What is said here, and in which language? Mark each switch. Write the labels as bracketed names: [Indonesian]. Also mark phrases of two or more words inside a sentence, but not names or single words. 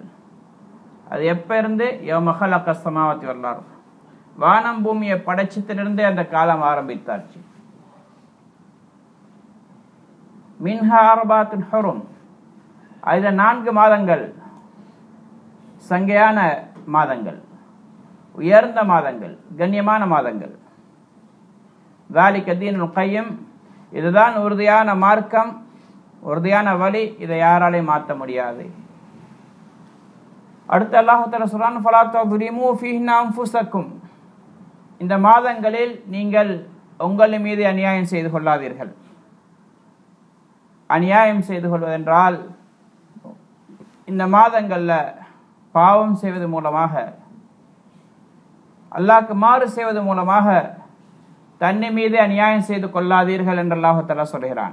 [Tamil] அது எப்ப இருந்து [Arabic] يوم خلق السماوات والأرض, [Tamil] வானம் பூமியை படைச்சதிலிருந்தே அந்த காலம் ஆரம்பித்தாச்சு. [Arabic] منها أربعة حرم, [Tamil] அதுல 4 மாதங்கள் சங்கையான மாதங்கள், உயர்ந்த மாதங்கள், கண்ணியமான மாதங்கள். [Arabic] ذَلِكَ دِينُ الْقَيِّمُ, [Tamil] இதுதான் உறுதியான மார்க்கம், உறுதியான வழி. இதை யாராலையும் மாற்ற முடியாது. அடுத்து அல்லாஹ் தஆலா சொல்றான் [Arabic] فَلَا تَظْلِمُوا فِيهِنَّ أَنفُسَكُمْ, [Tamil] இந்த மாதங்களில் நீங்கள் உங்கள் மீது அநியாயம் செய்து கொள்ளாதீர்கள். அநியாயம் செய்து கொள்வதென்றால் இந்த மாதங்கள்ல பாவம் செய்வது மூலமாக, அல்லாஹ்க்கு மாறு செய்வது மூலமாக தன்னை மீது அநியாயம் செய்து கொள்ளாதீர்கள் என்று அல்லாஹ் தஆலா சொல்கிறான்.